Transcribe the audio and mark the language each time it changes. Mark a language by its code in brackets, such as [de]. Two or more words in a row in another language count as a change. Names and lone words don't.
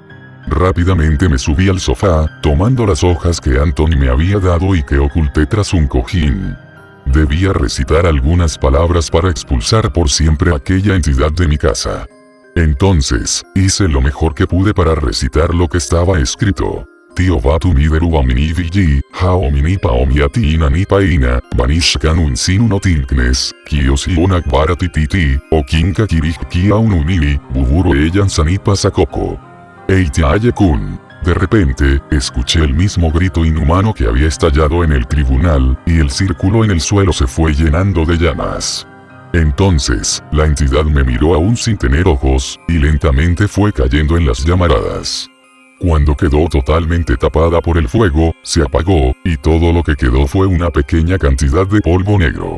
[es] Rápidamente me subí al sofá, tomando las hojas que Anthony me había dado y que oculté tras un cojín. Debía recitar algunas palabras para expulsar por siempre a aquella entidad de mi casa. Entonces, hice lo mejor que pude para recitar lo que estaba escrito. Tío Batu Mideru Amini Vigi, Hao Mini Paomiati Inani Paina, Banishkan Unsinu no Tinknes, Kiosi Unak Baratititi, Okinka Kirich Kia Ununini, Buburo Eyan Sanipa Sakoko. Eitiaye-kun. De repente, escuché el mismo grito inhumano que había estallado en el tribunal, y el círculo en el suelo se fue llenando de llamas. Entonces, la entidad me miró aún sin tener ojos, y lentamente fue cayendo en las llamaradas. Cuando quedó totalmente tapada por el fuego, se apagó, y todo lo que quedó fue una pequeña cantidad de polvo negro.